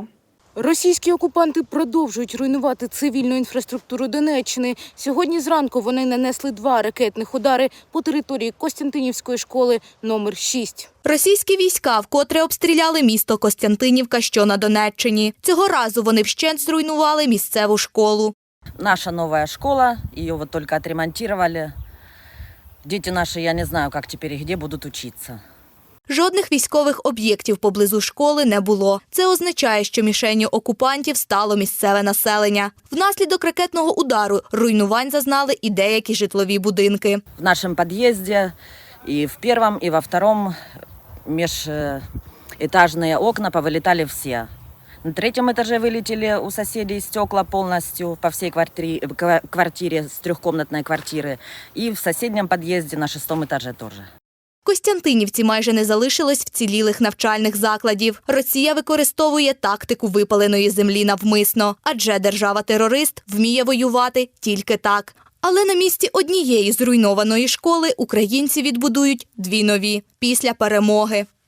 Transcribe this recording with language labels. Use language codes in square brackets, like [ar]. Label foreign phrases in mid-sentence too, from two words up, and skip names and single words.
[uk] Російські окупанти продовжують руйнувати цивільну інфраструктуру Донеччини. Сьогодні зранку вони нанесли 2 ракетних удари по території Костянтинівської школи номер 6. Російські війська вкотре обстріляли місто Костянтинівка, що на Донеччині. Цього разу вони вщент зруйнували місцеву школу. [ru] Наша новая школа, ее вот только отремонтировали. Дети наши, я не знаю, как теперь и где будут учиться. [uk] Жодних військових об'єктів поблизу школи не було. Це означає, що мішенню окупантів стало місцеве населення. Внаслідок ракетного удару руйнувань зазнали і деякі житлові будинки. [ru] В нашем подъезде и в первом, и во втором межэтажные окна повылетали все. На 3-м этаже вылетели у соседей стекла полностью по всей квартире с 3-комнатной квартиры. И в соседнем подъезде на 6-м этаже тоже. [uk] В Костянтинівці майже не залишилось вцілілих навчальних закладів. Росія використовує тактику випаленої землі навмисно, адже держава-терорист вміє воювати тільки так. Але на місці однієї зруйнованої школи українці відбудують 2 нові після перемоги.